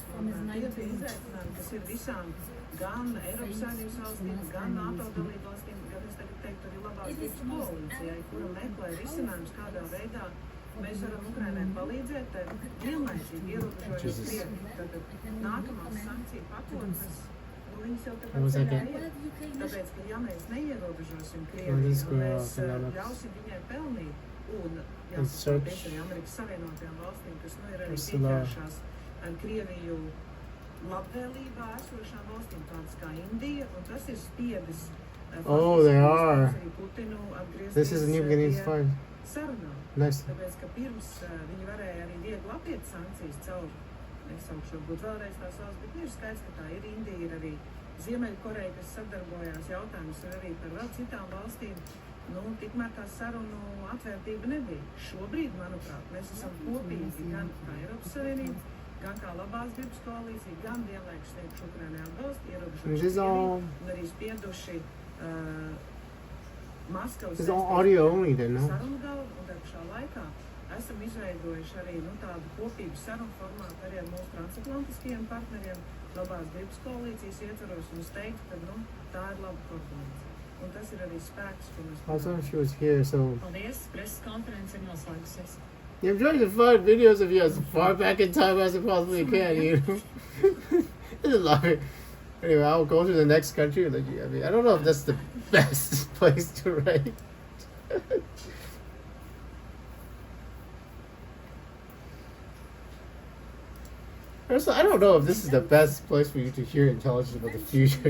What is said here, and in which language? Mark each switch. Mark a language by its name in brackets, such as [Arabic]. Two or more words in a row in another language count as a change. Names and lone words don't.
[Latvian] Tie ir izaicinājumi, kas ir visām gan Eiropas Savienības valstīm, gan NATO dalību valstīm, gan es tagad teiktu arī labās gribas koalīcijai, kura meklē risinājums, kādā veidā mēs varam Ukrainai palīdzēt, tai vienlaicīgi ierobežojot [English] Jesus. [Latvian] Krieviju. Tātad nākamās sankciju pakotnes, viņas jau [English] One [Latvian] tāpat [English] second. [Latvian] iet. Tāpēc, ka ja mēs neierobežosim [English] Well, [Latvian] Krieviju, [English] this [Latvian] un [English] girl, [Latvian] mēs [English] Fernanda. [Latvian] ļausim viņai pelnīt, un [English] It's [Latvian] jāsaproties [English] such- [Latvian] arī Amerikas Savienotajām valstīm, kas nu ir arī [English] Ursula. [Latvian] pieķērušās ar Krieviju labvēlībā esošām valstīm, tādas kā Indija, un tas ir spiedis. [English] Oh, they are. [Latvian] Arī Putinu atgriezties [English] This is a new beginning. It's [Latvian] pie [English] fine. [Latvian] sarunām. [English] Nice. [Latvian] Tāpēc, ka pirms viņi varēja arī viegli apiet sankcijas caur, nesaukšu varbūt vēlreiz tās valsts, bet ir skaidrs, ka tā ir Indija, ir arī Ziemeļkoreja, kas sadarbojās, jautājums ir arī par vēl citām valstīm. Nu, tikmēr tā sarunu atvērtība nebija. Šobrīd, manuprāt, mēs esam kopīgi gan kā Eiropas Savienība, gan kā labās gribas koalīcija, gan vienlaikus sniegšu Ukrainai atbalstu, ierobežojuši [English] This is [Latvian] Krieviju [English] all- [Latvian] un arī spieduši Maskavas [English] This is all audio only then, no? [Latvian] sarunu galvu, un tā pašā laikā esam izveidojuši arī tādu kopīgu sarunu formātu arī ar mūsu transatlantiskajiem partneriem, labās gribas koalīcijas ietvaros, un es teiktu, ka tā ir laba koordinācija. Un tas ir arī spēks, ko mēs [English] Also, she was here, so [Latvian] Paldies, preses konference ir noslēgusies. [English] I'm trying to find videos of you as far back in time as I possibly can. You know, this is like. Anyway, I'll go to the next country. Like, I mean, I don't know if that's the best place to write. Ursula, I don't know if this is the best place for you to hear intelligence about the future.